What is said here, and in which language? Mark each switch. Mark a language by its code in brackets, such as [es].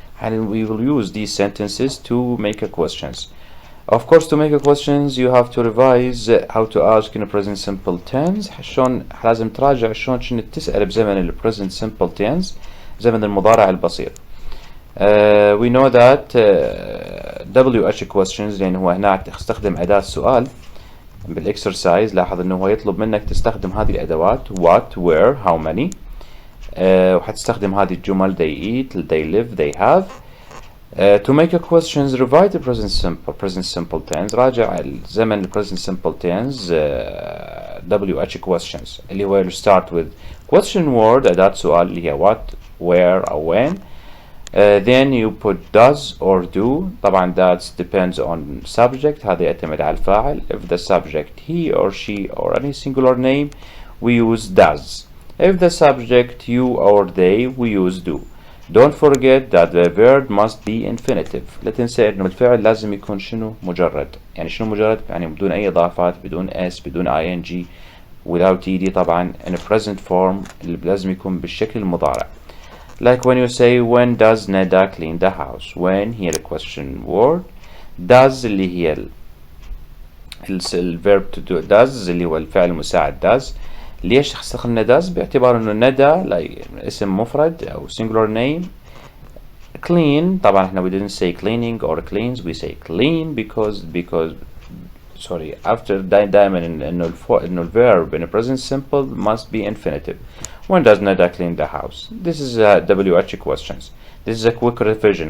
[en] and we will use these sentences to make a questions. Of course to make a questions you have to revise how to ask in a present simple tense. [ar] شلون لازم تراجع شلون كنت تسأل بزمن ال present simple tense زمن المضارع البسيط. [en] We know that WH questions [ar] لأن هو هنا تستخدم أداة سؤال بالإكسرسايز. لاحظ إنه هو يطلب منك تستخدم هذه الأدوات what, where, how many. وحتستخدم هذه الجمل they eat, they live, they have. [en] To make a questions revise the present simple tense. [ar] راجع الزمن ال present simple tense WH questions اللي هو [en] start with question word [ar] أداة سؤال اللي هي what, where أو when. [en] then you put does or do. طبعا that depends on subject. [ar] هذا يعتمد على الفاعل. [en] If the subject he or she or any singular name, we use does. If the subject you or they, we use do. Don't forget that the verb must be infinitive. [ar] لا تنسى انه الفعل لازم يكون شنو؟ مجرد. يعني شنو مجرد؟ يعني بدون اي اضافات، بدون s، بدون ing، [en] without ed [ar] طبعا. [en] in a present form [ar] اللي لازم يكون بالشكل المضارع. [en] Like when you say when does Neda clean the house. When هي the question word. does اللي هي الverb to do. [ar] does اللي هو الفعل المساعد does. ليش استخدمنا does؟ باعتبار انه ندى اسم مفرد او singular name. [en] clean [ar] طبعا احنا [en] we didn't say cleaning or cleans, we say clean because sorry after [ar] دائما انه [en] الverb in a present simple must be infinitive. When does Neda clean the house? This is WH questions. This is a quick revision.